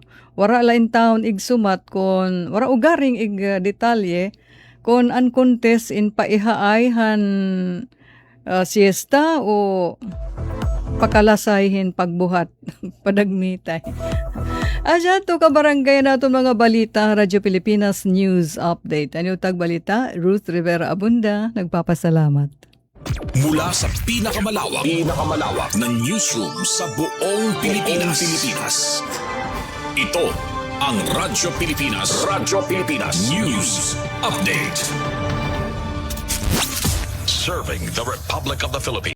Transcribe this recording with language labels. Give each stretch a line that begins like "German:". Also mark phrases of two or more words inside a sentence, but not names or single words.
Waray: Wara lain taon ig sumat kon wara ugaring ig detalye kon an contest in paihaay han siesta o pakalasayhin pagbuhat padagmitay. Asya to kabarangay nato mga balita Radyo Pilipinas News Update. Ano tag balita?
Filipino: Ruth Rivera Abunda nagpapasalamat. Mula sa pinakamalawak na newsroom sa buong Pilipinas. Ito ang Radyo Pilipinas News Update.
English: Serving the Republic of the Philippines.